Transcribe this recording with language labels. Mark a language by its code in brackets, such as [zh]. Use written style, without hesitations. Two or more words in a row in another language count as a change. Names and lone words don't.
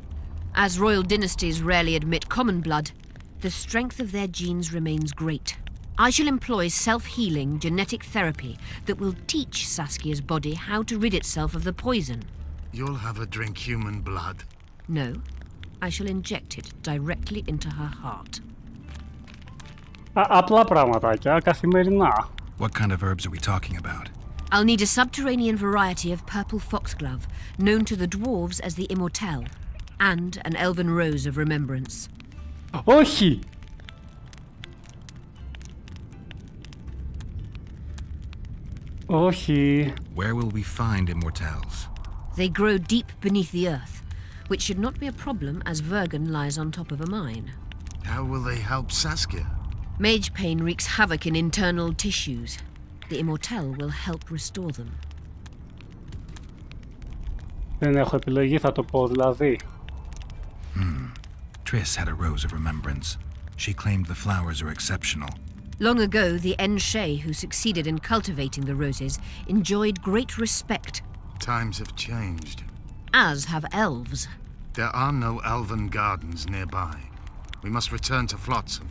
[en] As royal dynasties rarely admit common blood, the strength of their genes remains great. I shall employ self-healing genetic therapy that will teach Saskia's body how to rid itself of the poison. You'll have her drink human blood. No, I shall inject it directly into her heart. [el] Απλά πραγματάκια, καθημερινά. [en] What kind of herbs are we talking about? I'll need a subterranean variety of purple foxglove, known to the dwarves as the Immortelle, and an elven rose of remembrance. [el] Όχι! Όχι. [en] Where will we find immortelles? They grow deep beneath the earth, which should not be a problem as Vergen lies on top of a mine. How will they help Saskia? Mage pain wreaks havoc in internal tissues. The Immortelle will help restore them. [el] Δεν έχω επιλογή, θα το πω δηλαδή. [en] Triss had a rose of remembrance. She claimed the flowers are exceptional. Long ago, the Enshe who succeeded in cultivating the roses enjoyed great respect, Times have changed. as have elves. There are no elven gardens nearby. We must return to Flotsam.